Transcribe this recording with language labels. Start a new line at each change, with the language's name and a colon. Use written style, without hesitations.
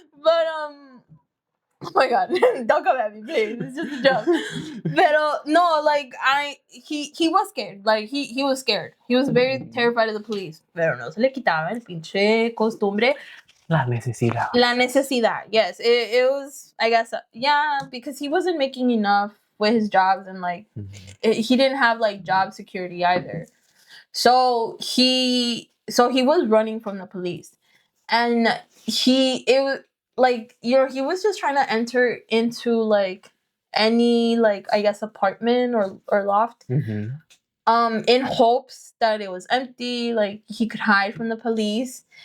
English: But oh my god, don't come at me, please. It's just a joke. But no, like he was scared. Like he was scared. He was very terrified of the police.
Spanish: Pero no se le quitaba el pinche costumbre. La necesidad. La necesidad.
English: Yes, it was. I guess yeah, because he wasn't making enough with his jobs, and like he didn't have like job security either. So he was running from the police, and it was like, you know, he was just trying to enter into like any, like, I guess apartment or loft, in hopes that it was empty, like he could hide from the police.